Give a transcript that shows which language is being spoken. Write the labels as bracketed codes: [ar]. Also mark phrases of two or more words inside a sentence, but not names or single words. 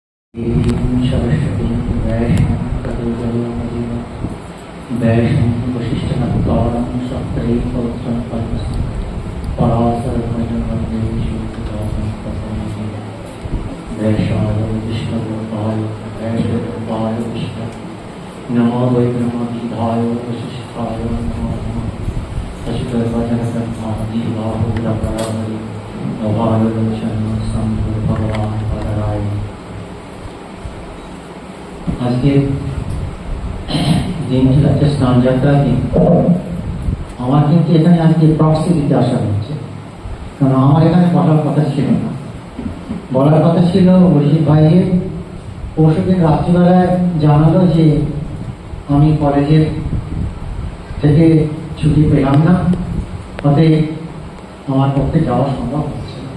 [sa] सरस्वती वैष्णव वशिष्ठनत्तारं सप्तै पौत्रं पद्मसं पराशरध्वजं वन्दे श्रीदासं तथैव वैशाय विष्णुरूपाय वैष्णवरूपाय विष्णु नमो वै ब्रह्मविद्धाय वशिष्ठाय नमो नमः अशितवचनकर्मादिबाहुरपरावरि अभावलोचन संभो भगवान वरराय। [bn] আজকে দিনটি হচ্ছে স্নান যাত্রার দিন। আমার কিন্তু এখানে আজকে প্রক্সি দিতে আসা হচ্ছে, কারণ আমার এখানে বসার কথা ছিল না। বলার কথা ছিল অরিজিৎ ভাইয়ের পরশুদিন রাত্রিবেলায় জানালো যে আমি কলেজের থেকে ছুটি পেলাম না, অতএব আমার পক্ষে যাওয়া সম্ভব হচ্ছে না।